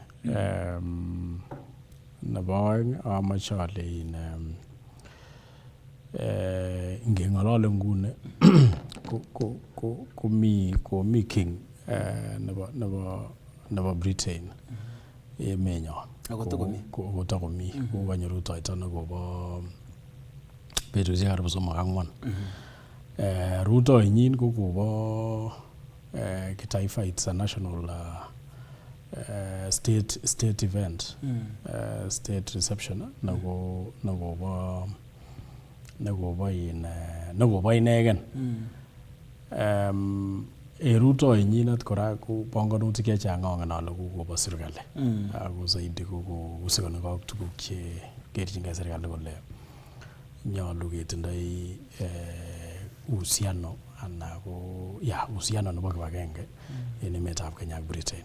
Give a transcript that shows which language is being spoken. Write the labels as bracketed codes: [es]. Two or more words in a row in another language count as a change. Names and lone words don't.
[kln] Nebo oeng amache ale ngeng'olole nguni komi king nebo Britain emenyon kotakomi kokanyo rutoito nekobo betusiek karibu 3-4. Rutoinyin ko kobo kitaifa, [en] it's a national state event, state reception [kln] nekobo inegen. Rutoinyinet kora ko panganutik chechang angen ale kokobo serikali ako zaidi kohusikani ak tuguk che kerchingei serikali kole nyolu ketindoi uhusiano anan ko uhusiano nebo kibagenge en emetab Kenya ak Britain.